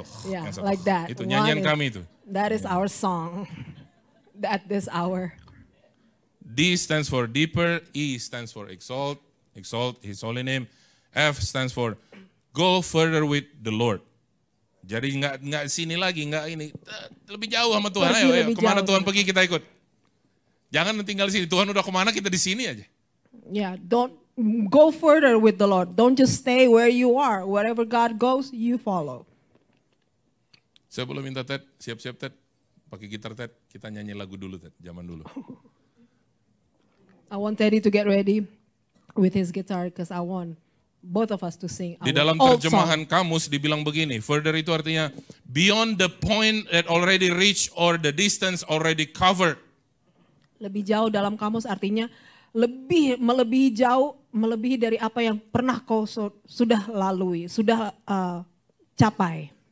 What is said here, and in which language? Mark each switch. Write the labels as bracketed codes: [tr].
[id] yang satu. [en] like that. [id] Itu nyanyian kami itu. [en] That is our song at this hour. D stands for deeper, E stands for exalt his holy name. F stands for go further with the Lord. [id] Jadi nggak sini lagi, nggak ini, lebih jauh sama Tuhan. Ayo, kemana Tuhan pergi kita ikut. Jangan tinggal di sini. Tuhan udah kemana kita di sini aja. [en] Yeah, don't go further with the Lord. Don't just stay where you are. Wherever God goes, you follow. [id] Saya boleh minta Ted, siap-siap Ted, pakai gitar Ted, kita nyanyi lagu dulu Ted, zaman dulu. [en] I want Teddy to get ready with his guitar because I want both of us to sing our [id] Di dalam [en] old [id] terjemahan [en] song. [id] kamus dibilang begini, [en] further [id] itu artinya [en] beyond the point that already reached or the distance already covered. [id] Lebih jauh dalam kamus artinya melebihi jauh, melebihi dari apa yang pernah kau sudah lalui, sudah capai.